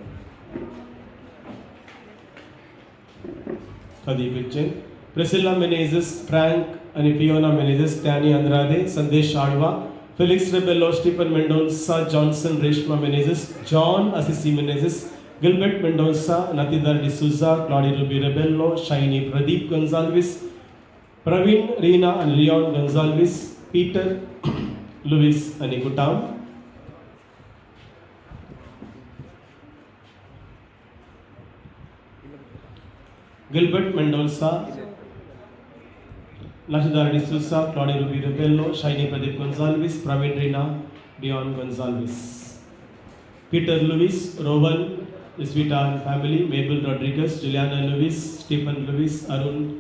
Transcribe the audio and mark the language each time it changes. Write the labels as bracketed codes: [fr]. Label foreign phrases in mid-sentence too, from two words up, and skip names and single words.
[en] Khadi Vichin. Priscilla Menezes, Frank and Fiona Menezes, Danny Andrade, Sandesh Adwa, Felix Rebello, Stephen Mendonça, Johnson Reshma Menezes, John Assisi Menezes, Gilbert Mendonça, Natidar D'Souza, Claudia Ruby Rebello, Shiny Pradeep Gonzalez, Praveen, Reena and Leon Gonzalez, Peter Luis Anikutam, Gilbert Mendonça, Natidar D'Souza, Claudia Ruby Rebello, Shiny Pradeep Gonzalez, Praveen Reena, Leon Gonzalez, Peter Luis, Rowan, Isvita and family, Mabel Rodriguez, Juliana Luis, Stephen Luis, Arun,